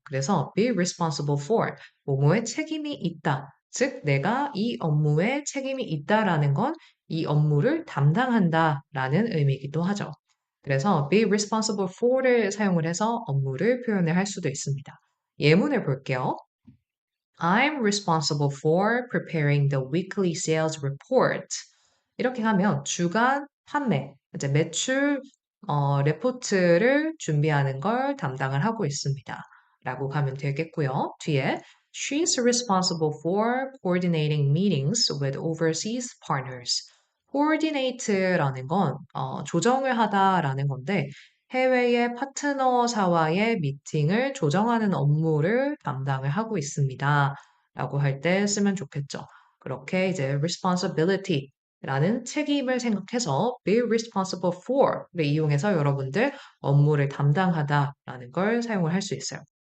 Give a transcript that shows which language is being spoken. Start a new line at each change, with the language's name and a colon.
Korean: 그래서
English: be responsible for,
Korean: 뭐뭐에 책임이 있다. 즉, 내가 이 업무에 책임이 있다라는 건 이 업무를 담당한다라는 의미이기도 하죠. 그래서 be responsible for를 사용을 해서 업무를 표현을 할 수도 있습니다. 예문을 볼게요.
English: I'm responsible for preparing the weekly sales report.
Korean: 이렇게 하면 주간 판매, 이제 매출 레포트를 준비하는 걸 담당을 하고 있습니다. 라고 가면 되겠고요. 뒤에
English: She's responsible for coordinating meetings with overseas partners.
Korean: coordinate라는 건 조정을 하다라는 건데 해외의 파트너사와의 미팅을 조정하는 업무를 담당을 하고 있습니다. 라고 할 때 쓰면 좋겠죠. 그렇게 이제 responsibility 라는 책임을 생각해서
English: be responsible for
Korean: 를 이용해서 여러분들 업무를 담당하다라는 걸 사용을 할 수 있어요.